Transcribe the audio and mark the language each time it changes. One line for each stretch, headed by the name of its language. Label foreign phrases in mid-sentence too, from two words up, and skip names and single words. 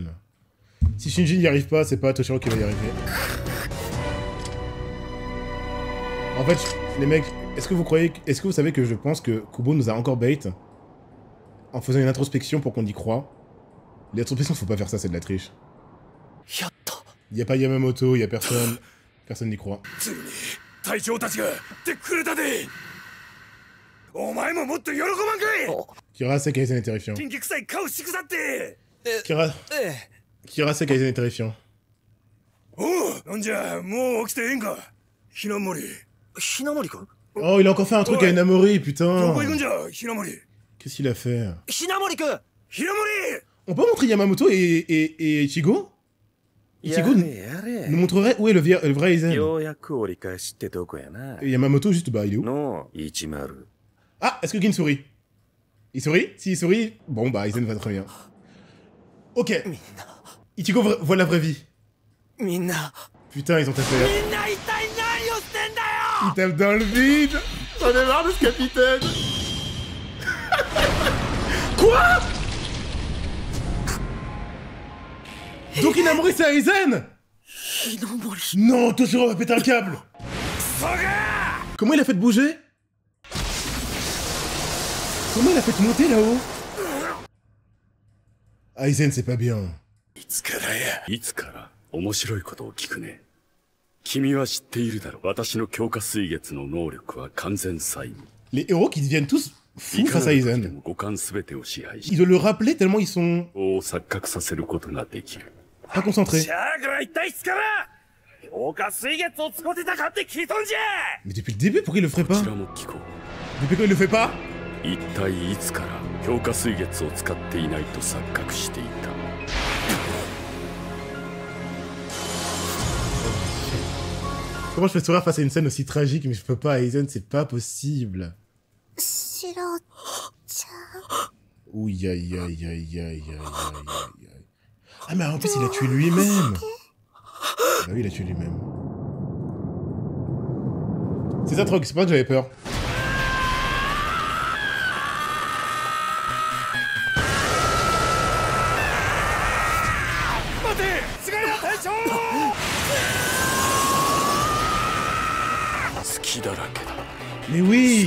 French: Si Shinji n'y arrive pas, c'est pas Toshiro qui va y arriver. En fait, les mecs, est-ce que vous savez que je pense que Kubo nous a encore bait en faisant une introspection pour qu'on y croit? L'introspection, faut pas faire ça, c'est de la triche. Y a pas Yamamoto, y a personne. Personne n'y croit.
Japanese: ついに隊長たちが来てくれたでお前ももっと喜ばんかい
French: Kirase Kaizen est terrifiant.
Japanese: 金気臭い顔してくさって
French: Kirase Kaizen est terrifiant.
Japanese: おうなんじゃもう起きてええんかひなもりひなもりくん
French: Oh, il a encore fait un truc à Inamori, putain.
Japanese: どこ行くんじゃひなもり
French: Qu'est-ce qu'il a fait?
Japanese: ひなもりくんひなもり
French: On peut montrer Yamamoto et Ichigo? Ichigo nous montrerait où est le vrai Aizen.
Japanese: ようやく折り返しってとこやな
French: Et Yamamoto, juste, bah, il est où? の10 Ah, est-ce que Gin sourit? Il sourit? S'il sourit, bon, bah, Aizen va très bien. Ok. Ichigo voit la vraie vie.
Japanese: みんな
French: Putain, ils ont tapé.
Japanese: みんな一体何をしてんだよ
French: Il tape dans le vide. J'en ai marre de ce capitaine. Quoi? Donc Inamori c'est Aizen?
Japanese: ひなもり
French: Non, Toshiro va péter un câble. Comment il a fait de bouger? Comment il a fait de monter là-haut? Aizen, c'est pas bien.
Japanese: いつから面白いことを聞くね君は知っているだろう私の強化水月の能力は完全再現
French: Les héros qui deviennent tous
Japanese: い
French: fous
Japanese: か
French: face
Japanese: な
French: à
Japanese: る時で
French: Aizen.
Japanese: も五感すべてを支配
French: Il
Japanese: し
French: doit le rappeler tellement ils sont
Japanese: 王を錯覚させることができる
French: pas concentrés.
Japanese: じゃあから一体いつから強化水月を使ってたかって聞いとんじゃ
French: Mais depuis le début, pourquoi il le ferait
Japanese: こ
French: pas?
Japanese: ちらも聞こ
French: Depuis quand il le fait pas?
Japanese: う一体いつから強化水月を使っていないと錯覚していた
French: Comment je fais sourire face à une scène aussi tragique, mais je peux pas, Aizen, c'est pas possible.
Japanese: シロちゃん
French: Ouh, aïe, aïe, aïe, aïe, aïe, aïe, aïe. Ah, mais en plus, il a tué lui-même. Bah oui, il a tué lui-même. C'est ça, Trog, c'est pas que j'avais peur. Mais oui!